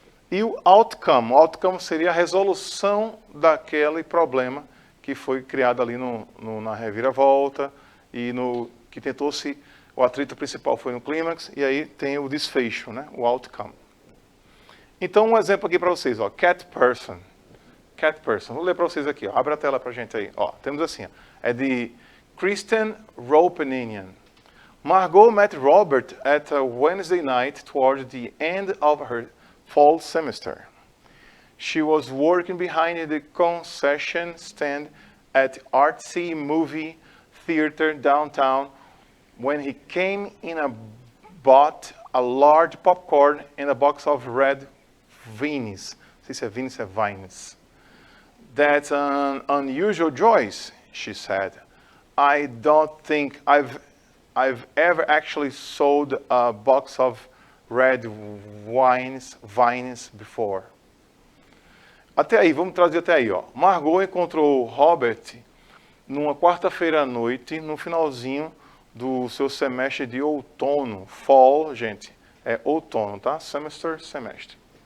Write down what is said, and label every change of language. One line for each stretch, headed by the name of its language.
Portuguese: E o outcome seria a resolução daquele problema que foi criado ali na reviravolta e que tentou-se o atrito principal foi no clímax, e aí tem o desfecho, né? O outcome. Então, um exemplo aqui para vocês, ó, cat person. Cat person. Vou ler para vocês aqui, ó. Abre a tela para a gente aí. Ó, temos assim, ó. É de Kristen Ropenian.
English: Margot met Robert at a Wednesday night toward the end of her fall semester. She was working behind the concession stand at Artsy Movie Theater downtown when he came in and bought a large popcorn and a box of red Vines.
Portuguese: Não sei se é Vines, é Vines.
English: That's an unusual choice, she said. I don't think I've ever actually sold a box of red vines before.
Portuguese: Até aí, vamos trazer até aí, ó. Margot encontrou Robert numa quarta-feira à noite, no finalzinho do seu semestre de outono. Fall, gente, é outono, tá? Semestre.